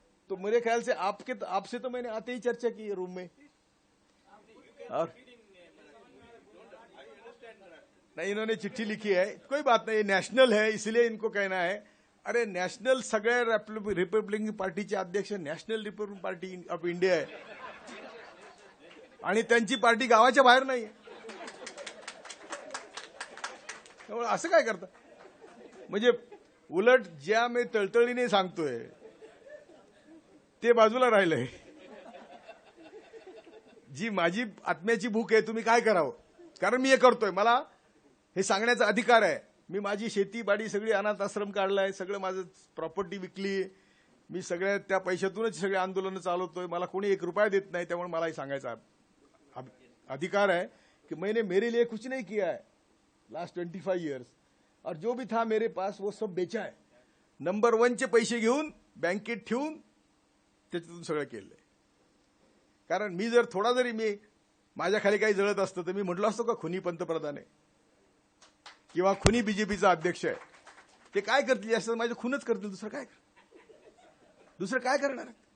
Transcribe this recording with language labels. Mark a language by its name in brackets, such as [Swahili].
[Hindi] तो मेरे ख्याल से आपसे तो मैंने आते ही चर्चा की रूम में. और नहीं, इन्होंने चिट्ठी लिखी है, कोई बात नहीं, नेशनल है इसलिए इनको कहना है. [Marathi] अरे नॅशनल सगळ्या रिपब्लिकन पार्टीचे अध्यक्ष national Republican party of India आहे आणि त्यांची पार्टी गावाच्या बाहेर नाही. असं काय करता? म्हणजे उलट ज्या मी तळतळीने सांगतोय ते बाजूला राहिलंय. जी माझी आत्म्याची भूक आहे, तुम्ही काय करावं, कारण मी हे करतोय, मला हे सांगण्याचा अधिकार आहे. मी माझी शेती बाडी सगळी अनाथ आश्रम काढलाय, सगळं माझं प्रॉपर्टी विकली, मी सगळ्या त्या पैशातूनच सगळे आंदोलन चालवतोय, मला कोणी 1 रुपया देत नाही. त्यामुळे मला हे सांगायचा अधिकार [Hindi] है कि मैंने मेरे लिए कुछ नहीं किया है [English] last 25 years, [Hindi] और जो भी था मेरे पास वो सब बेचा है. [Marathi] नंबर 1 चे पैसे घेऊन बँकेत ठेवून त्याच्यातून सगळं केलंय. कारण मी जर थोडा जरी मी माझ्या खाली काही जळत असतं तर मी म्हटलं असतो का खुनी पंतप्रधान आहे किंवा खुनी बीजेपीचा अध्यक्ष आहे. ते काय करतील? असं माझे खूनच करतील, दुसरं काय करणार?